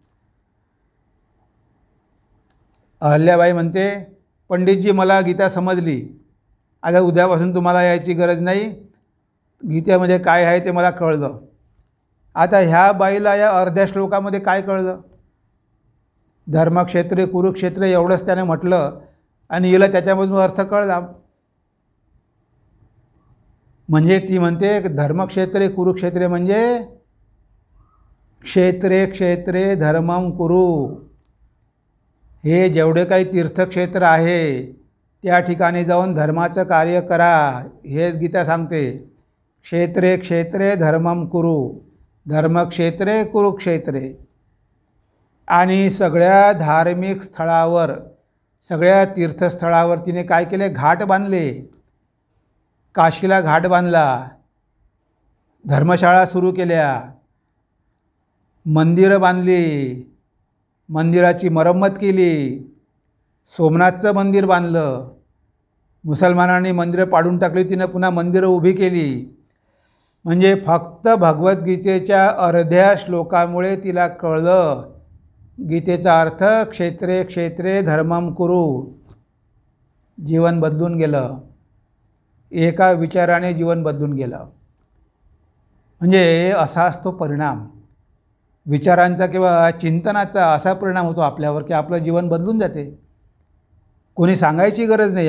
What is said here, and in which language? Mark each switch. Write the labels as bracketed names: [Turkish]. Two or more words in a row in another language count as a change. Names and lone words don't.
[Marathi] अहल्याबाई म्हणते, पंडितजी मला गीता समजली, आता उद्यापासून तुम्हाला यायची गरज नाही, गीतेमध्ये काय आहे ते मला कळलं. आता ह्या बाईला या अर्ध्या श्लोकामध्ये काय कळलं? [Sanskrit] धर्मक्षेत्रे कुरुक्षेत्र [Marathi] एवढंच त्याने म्हटलं आणि हिला त्याच्यामधून अर्थ कळला. म्हणजे ती म्हणते [Sanskrit] धर्मक्षेत्रे कुरुक्षेत्रे [Marathi] म्हणजे [Sanskrit] क्षेत्रे क्षेत्रे धर्मं कुरु. [Marathi] हे जेवढे काही तीर्थक्षेत्र आहे त्या ठिकाणी जाऊन धर्माचं कार्य करा, हे गीता सांगते. [Sanskrit] क्षेत्रे क्षेत्रे धर्मम कुरु, धर्मक्षेत्रे कुरुक्षेत्रे. [Marathi] आणि सगळ्या धार्मिक स्थळावर, सगळ्या तीर्थस्थळावर तिने काय केले? घाट बांधले. काशीला घाट बांधला, धर्मशाळा सुरू केल्या, मंदिरं बांधली, मंदिराची मरम्मत केली, सोमनाथचं मंदिर बांधलं, मुसलमानांनी मंदिरं पाडून टाकली, तिनं पुन्हा मंदिरं उभी केली. म्हणजे फक्त भगवद्गीतेच्या अर्ध्या श्लोकामुळे तिला कळलं गीतेचा अर्थ. [Sanskrit] क्षेत्रे क्षेत्रे धर्मम कुरु. [Marathi] जीवन बदलून गेलं, एका विचाराने जीवन बदलून गेलं. म्हणजे असा असतो परिणाम विचारांचा किंवा चिंतनाचा. असा परिणाम होतो आपल्यावर की आपलं जीवन बदलून जाते. कोणी सांगायची गरज नाही.